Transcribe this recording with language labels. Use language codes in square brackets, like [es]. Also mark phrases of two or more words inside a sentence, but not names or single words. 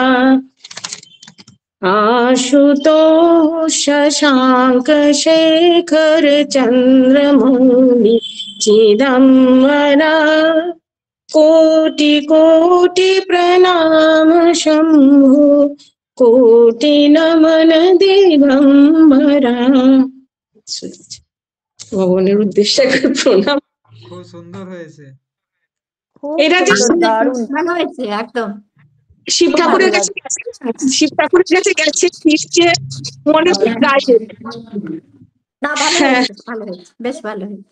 [sa] आशुतोष शशांक शेखर चंद्रमौलि चिदंबरा कोटि कोटि प्रणाम शंभु कोटि नमन दिगंबरा [bn] ভগবানের উদ্দেশ্যে প্রণাম। খুব সুন্দর হয়েছে। খুব এটা যে সুন্দর, দারুণ। ভালো হয়েছে একদম। শিব ঠাকুরের কাছে গেছে মনে হয় গাইবে। না, ভালো হয়েছে, ভালো হয়েছে, বেশ ভালো হয়েছে,